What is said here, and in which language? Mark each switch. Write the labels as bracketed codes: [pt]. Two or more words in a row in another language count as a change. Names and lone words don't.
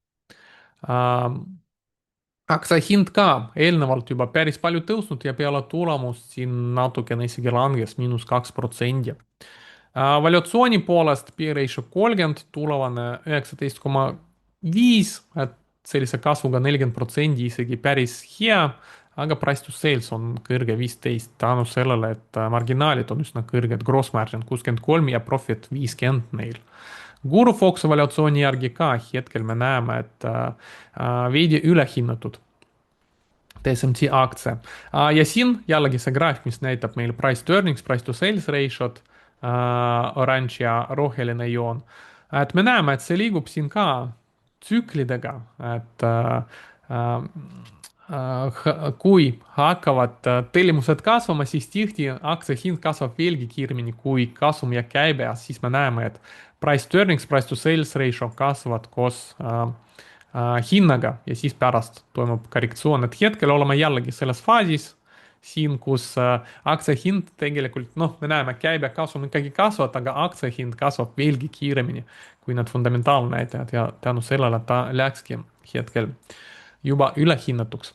[et] Aktsia hind ka eelnevalt juba päris palju tõusnud ja peale tulemust siin natukene isegi langes -2%. Valuatsiooni poolest [en] PE ratio [et] 30, tulevane 19,5, et sellise kasvuga 40% isegi päris hea, aga [en] price to sales [et] on kõrge 15 tänu sellele, et marginaalid on üsna kõrged, [en] gross margin [et] 63 ja profit 50 neil. Guru Foxi valuatsiooni järgi ka hetkel me näeme, et veidi ülehinnatud TSMC aktsia. Ja siin jällegi see graafik, mis näitab meil [en] price to earnings, price to sales ratio'd, [et] oranž ja roheline joon. et me näeme, et see liigub siin ka tsüklidega, et kui hakkavad tellimused kasvama, siis tihti aktsia hind kasvab veelgi kiiremini kui kasum ja käibe, siis me näeme, et [en] price to earnings, price to sales ratio [et] kasvavad koos hinnaga ja siis pärast toimub korrektsioon, et hetkel oleme jällegi selles faasis siin, kus aktsia hind tegelikult, noh, me näeme, käibekasum ikkagi kasvab, aga aktsia hind kasvab veelgi kiiremini kui need fundamentaalnäitajad ja tänu sellele ta läkski hetkel juba ülehinnatuks.